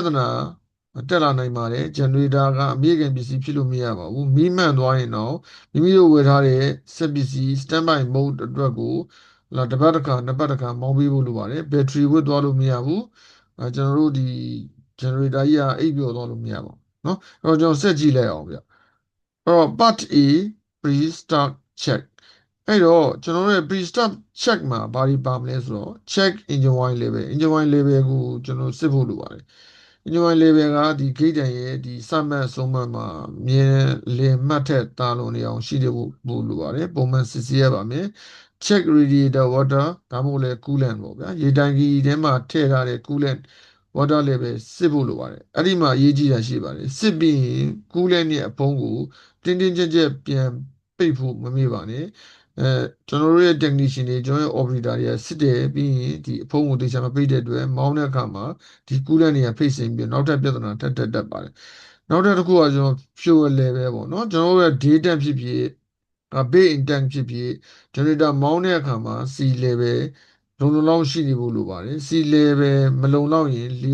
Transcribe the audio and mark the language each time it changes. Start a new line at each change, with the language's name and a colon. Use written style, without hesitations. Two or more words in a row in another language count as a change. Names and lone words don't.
Burmese: ဿနာတက်လာနိုင်ပါတယ် generator ကအမေရိကန်ပစ္စည်းဖြစ်လို့မရပါဘူးမီးမှန်သွားရင်တော့မိမိတို့ဝယ်ထားတဲ့စက်ပစ္စည်း
English: standby mode
Burmese: အတွက်ကိုလာတစ်ပတ်တစ်ခါနှစ်ပတ်တစ်ခါမောင်းပေးဖို့လိုပါတယ်ဘက် ထရီဝတ်သွားလို့မရဘူးကျွန်တော်တို့ဒီ generator ကြီးကအိပ်ပျော်သွားလို့မရပါဘူးเนาะအဲ့တော့ကျွန်တော်ဆက်ကြည့်လိုက်အောင်ဗျအဲ့တော့
English: part A pre start check
Burmese: အဲ့ တော့ကျွန်တော်တို့ရဲ့
English: pre start check
Burmese: မှာဘာတွေပါမလဲဆိုတော့
English: check engine oil level engine oil level
Burmese: ကိုကျွန်တော်စစ်ဖို့လိုပါတယ်
English: engine oil level
Burmese: ကဒီ gauge တန်ရဲ့ဒီစမှတ်ဆုံးမှတ်မှာမြင်လင်မှတ်ထက်တာလွန်နေအောင်ရှိတယ်ဖို့လိုပါတယ်ပုံမှန်စစ်ဆေးရပါမယ်
English: check radiator water
Burmese: ဒါမှမဟုတ်လည်း coolant ပေါ့ဗျာရေတိုင်ကြီးထဲမှာထည့်ထားတဲ့
English: coolant water level
Burmese: စစ်ဖို့လိုပါတယ်အဲ့ဒီမှာအရေးကြီးတာရှိပါတယ်စစ်ပြီးရင် coolant ရဲ့အဖုံးကိုတင်းတင်းကြပ်ကြပ်ပြန်ပိတ်ဖို့မမေ့ပါနဲ့ ကျွန်တော်တို့ရဲ့ technician တွေကျွန်တော်ရဲ့ operator တွေကစစ်တယ်ပြီးရင်ဒီအဖုံးကိုတေချာမပိတ်တဲ့အတွက်မောင်းတဲ့အခါမှာဒီ coolant တွေကဖိတ်စိမ့်ပြီးနောက်ထပ်ပြဿနာတက်ပါတယ်နောက်ထပ်တစ်ခုကကျွန်တော်
English: fuel level
Burmese: ပေါ့နော်ကျွန်တော်တို့ရဲ့
English: day temp
Burmese: ဖြစ်ဖြစ်
English: bay intent
Burmese: ဖြစ်ဖြစ် generator မောင်းတဲ့အခါမှာ
English: C level
Burmese: လုံလုံလောက်ရှိနေဖို့လိုပါတယ်
English: C level
Burmese: မလုံလောက်ရင်လေ